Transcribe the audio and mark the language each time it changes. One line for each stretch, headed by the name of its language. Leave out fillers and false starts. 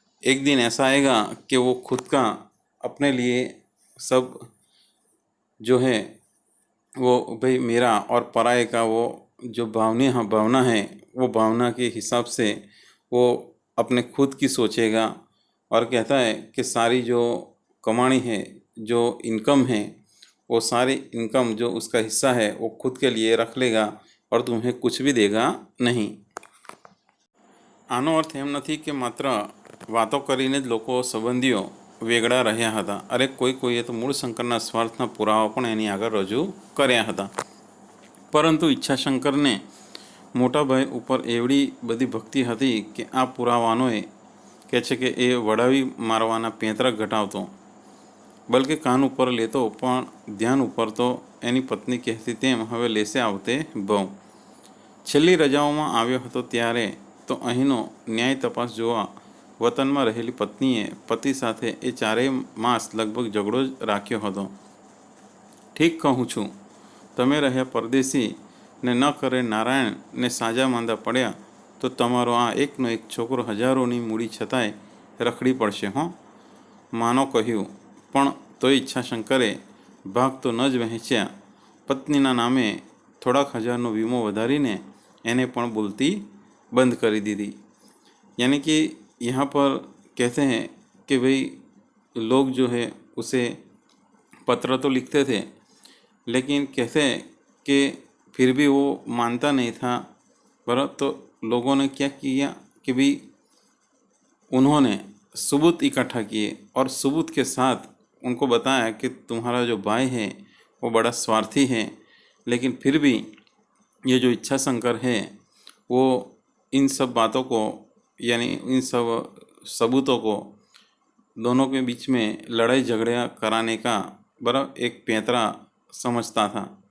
Hindi: एक दिन ऐसा आएगा कि वो खुद का अपने लिए सब जो है वो भाई मेरा और पराये का वो जो भावना है वो भावना के हिसाब से वो अपने खुद की सोचेगा, और कहता है कि सारी जो कमानी है, जो इनकम है, वो सारी इनकम जो उसका हिस्सा है वो खुद के लिए रख लेगा और तुम्हें कुछ भी देगा नहीं।
Gujarati: आनो अर्थ एम नहीं कि मात्र વાતો કરીને જ લોકો સંબંધીઓ વેગળા રહ્યા હતા. અરે કોઈએ તો મૂળશંકરના સ્વાર્થના પુરાવા પણ એની આગળ રજૂ કર્યા હતા. પરંતુ ઈચ્છાશંકરને મોટાભાઈ ઉપર એવડી બધી ભક્તિ હતી કે આ પુરાવાનોએ કહે છે કે એ વડાવી મારવાના પેંતરા ઘટાવતો, બલકે કાન ઉપર લેતો, પણ ધ્યાન ઉપર તો એની પત્ની કહેતી તેમ હવે લેશે આવતે ભવ. છેલ્લી રજાઓમાં આવ્યો હતો ત્યારે તો અહીંનો ન્યાય તપાસ જોવા વતનમાં રહેલી પત્નીએ પતિ સાથે એ 4 માસ લગભગ ઝઘડો જ રાખ્યો હતો. ઠીક કહું છું, તમે રહ્યા પરદેશી ને ન કરે નારાયણ ને સાજા માંદા પડ્યા તો તમારો આ એકનો એક છોકરો હજારોની મૂડી છતાંય રખડી પડશે હો. માનો કહ્યું, પણ તોય ઈચ્છાશંકરે ભાગ તો ન જ વહેંચ્યા. પત્નીના નામે થોડાક હજારનો વીમો વધારીને એને પણ બોલતી
Hindi: बंद कर दी थी. यानी कि यहाँ पर कहते हैं कि भाई लोग जो है उसे पत्र तो लिखते थे, लेकिन कहते हैं कि फिर भी वो मानता नहीं था. पर तो लोगों ने क्या किया कि भाई उन्होंने सबूत इकट्ठा किए और सबूत के साथ उनको बताया कि तुम्हारा जो भाई है वो बड़ा स्वार्थी है, लेकिन फिर भी ये जो इच्छाशंकर है वो इन सब बातों को, यानी इन सब सबूतों को दोनों के बीच में लड़ाई झगड़ा कराने का बराबर एक पैंतरा समझता था.